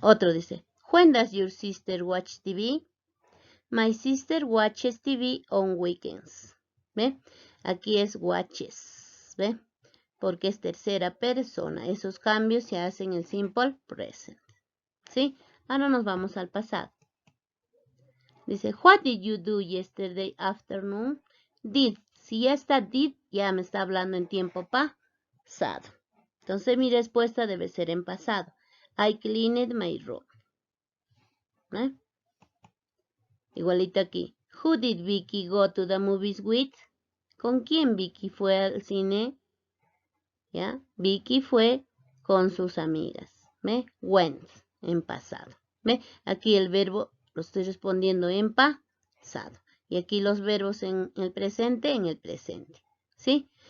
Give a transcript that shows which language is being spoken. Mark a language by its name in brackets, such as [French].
[Spanish] Otro dice, [English] when does your sister watch TV? My sister watches TV on weekends. [Spanish] ¿Ve? Aquí es watches. ¿Ve? Porque es tercera persona. Esos cambios se hacen en simple present. ¿Sí? Ahora nos vamos al pasado. Dice, [English] what did you do yesterday afternoon? Did. [Spanish] Si ya está did, ya me está hablando en tiempo pasado. Entonces mi respuesta debe ser en pasado. [English] I cleaned my room. ¿Eh? [Spanish] Igualito aquí. [English] Who did Vicky go to the movies with? [Spanish] ¿Con quién Vicky fue al cine? ¿Ya? Vicky fue con sus amigas. ¿Ve? Went, en pasado. ¿Ve? Aquí el verbo lo estoy respondiendo en pasado. Y aquí los verbos en el presente. ¿Sí?